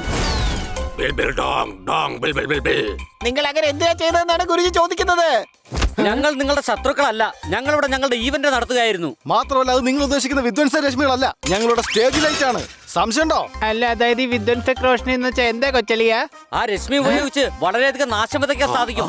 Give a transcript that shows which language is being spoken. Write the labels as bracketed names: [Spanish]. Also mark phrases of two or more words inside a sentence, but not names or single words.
[Malayalam] बिल बिल डोंग डोंग बिल बिल बिल बिल നിങ്ങൾ അങ്ങനെ എന്തിനാ ചെയ്തതെന്നാണ് ഗുരുജി ചോദിക്കുന്നത്. ഞങ്ങൾ നിങ്ങളുടെ ശത്രുക്കളല്ല, ഞങ്ങളിവിടെ ഞങ്ങളുടെ ഈവന്റ് നടത്തുകയായിരുന്നു. മാത്രമല്ല അത് നിങ്ങൾ ഉദ്ദേശിക്കുന്ന വിധ്വംസ രശ്മികളല്ല, ഞങ്ങളുടെ സ്റ്റേജ് ലൈറ്റ് ആണ്. സംശയമുണ്ടോ? അല്ല, അതായത് ഈ [Hindi] विध्वंसक रोशनी [Malayalam] എന്ന് വെച്ചാൽ എന്താ കൊച്ചലിയ? ആ രശ്മി ഉപയോഗിച്ച് വളരെയധികം നാശം വിതയ്ക്കാൻ സാധിക്കും.